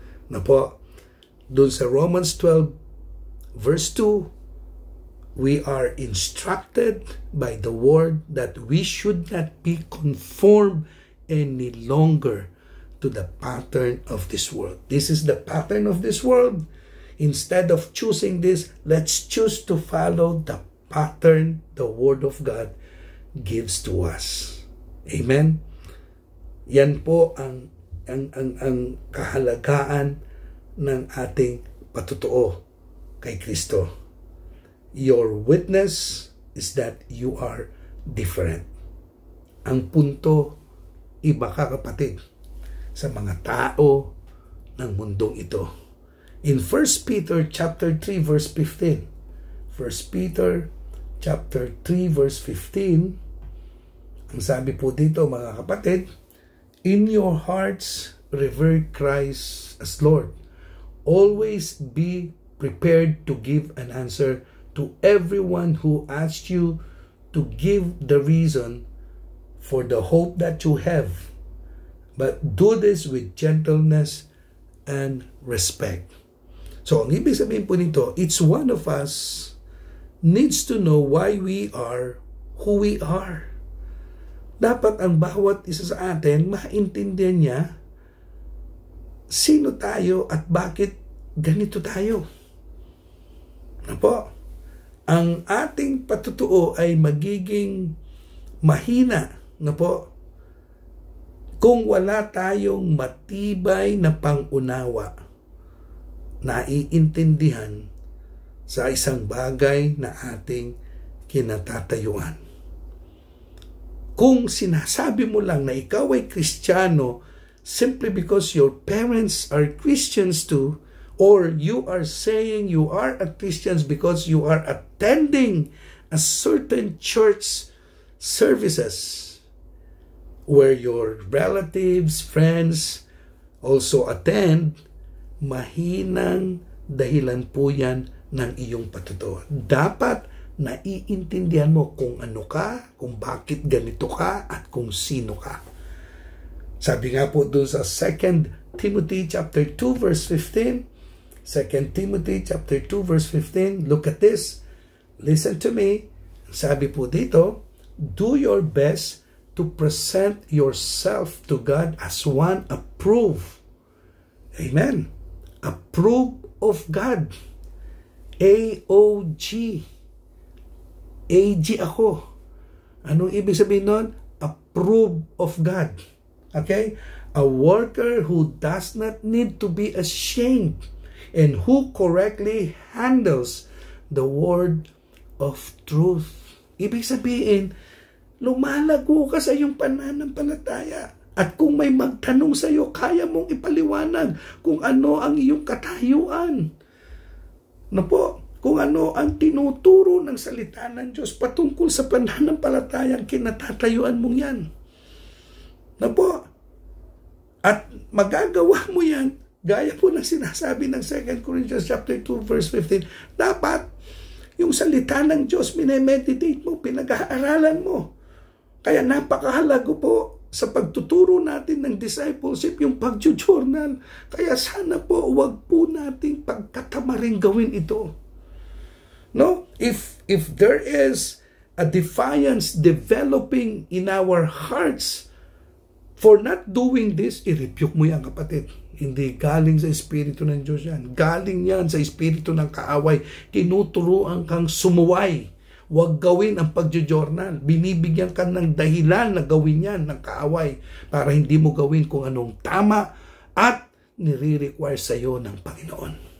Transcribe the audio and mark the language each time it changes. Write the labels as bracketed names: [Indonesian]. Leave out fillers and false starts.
[English] Na po, doon sa Romans 12 verse 2, we are instructed by the word that we should not be conformed any longer to the pattern of this world. This is the pattern of this world. Instead of choosing this, let's choose to follow the pattern the Word of God gives to us. Amen? [Filipino] Yan po ang kahalagaan ng ating patutuo kay Kristo. [English] Your witness is that you are different. [Filipino] Ang punto, iba ka kapatid sa mga tao ng mundong ito. [English] In 1 Peter chapter 3 verse 15, 1 Peter chapter 3 verse 15, [Filipino] ang sabi po dito mga kapatid, [English] in your hearts revere Christ as Lord. Always be prepared to give an answer to everyone who asks you to give the reason for the hope that you have. But do this with gentleness and respect. So, [Filipino] ang ibig sabihin po nito, [English] each one of us needs to know why we are who we are. [Filipino] Dapat ang bawat isa sa atin maintindihan niya sino tayo at bakit ganito tayo. Ano po? Ang ating patutuo ay magiging mahina, na po, kung wala tayong matibay na pangunawa, naiintindihan sa isang bagay na ating kinatatayuan. Kung sinasabi mo lang na ikaw ay Kristiyano [English] simply because your parents are Christians too, or you are saying you are a Christian because you are attending a certain church services where your relatives, friends also attend, [Filipino] mahinang dahilan po yan ng iyong patutuo. Dapat naiintindihan mo kung ano ka, kung bakit ganito ka, at kung sino ka. Sabi nga po doon sa [English] 2 Timothy chapter 2 verse 15, 2 Timothy chapter 2 verse 15, look at this. Listen to me. [Filipino] Sabi po dito, [English] do your best to present yourself to God as one approved. Amen. Approved of God. A-O-G. A-G ako. [Filipino] Anong ibig sabihin nun? [English] Approved of God. [Filipino] Okay? [English] A worker who does not need to be ashamed and who correctly handles the word of truth. [Filipino] Ibig sabihin, lumalago ka sa iyong pananampalataya. At kung may magtanong sa iyo, kaya mong ipaliwanag kung ano ang iyong katayuan. No po, kung ano ang tinuturo ng salita ng Diyos patungkol sa pananampalatayang kinatatayuan mong yan. No po, at magagawa mo yan, gaya po ng sinasabi ng 2 Corinthians chapter 2 verse 15, dapat yung salita ng Diyos, minemeditate mo, pinag-aaralan mo. Kaya napakahalaga po sa pagtuturo natin ng discipleship, yung pag-journal. Kaya sana po, huwag po nating pagkatamaring gawin ito. No? [English] If there is a defiance developing in our hearts for not doing this, [Filipino] i-rebuke mo yan, kapatid. Hindi galing sa Espiritu ng Diyos yan. Galing yan sa Espiritu ng kaaway. Tinuturuan kang sumuway. Huwag gawin ang pagjo-journal. Binibigyan ka ng dahilan na gawin yan ng kaaway para hindi mo gawin kung anong tama at nire-require sa iyo ng Panginoon.